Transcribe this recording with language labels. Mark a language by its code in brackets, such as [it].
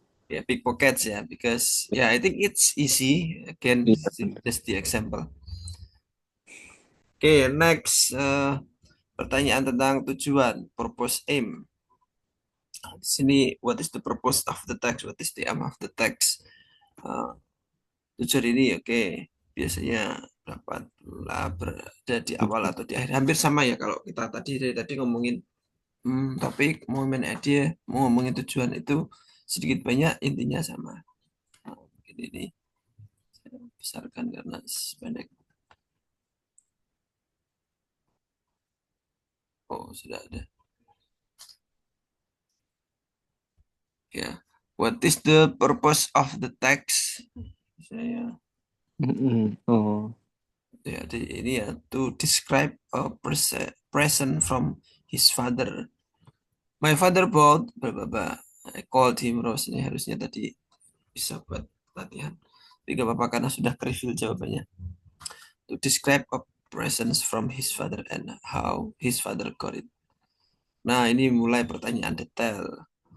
[en] Ya, pickpockets ya, because I think it's easy. Again, just the example. Oke, next. [id] Pertanyaan tentang tujuan, purpose, aim. Di sini, [en] what is the purpose of the text? What is the aim of the text? [id] Tujuan ini, biasanya dapatlah berada di awal atau di akhir. Hampir sama ya kalau kita dari tadi ngomongin topik, mau main idea, mau ngomongin tujuan itu sedikit banyak intinya sama. Nah, mungkin ini saya besarkan karena pendek. Oh, sudah ada. Ya. [en] What is the purpose of the text? [id] Saya Oh. jadi ini ya, [en] to describe a present from his father. My father bought blah blah blah. I called him Rose. [id] Ini harusnya tadi bisa buat latihan. Tapi gak apa-apa karena sudah reveal jawabannya. [en] To describe a presence from his father and how his father got it. [id] Nah, ini mulai pertanyaan detail.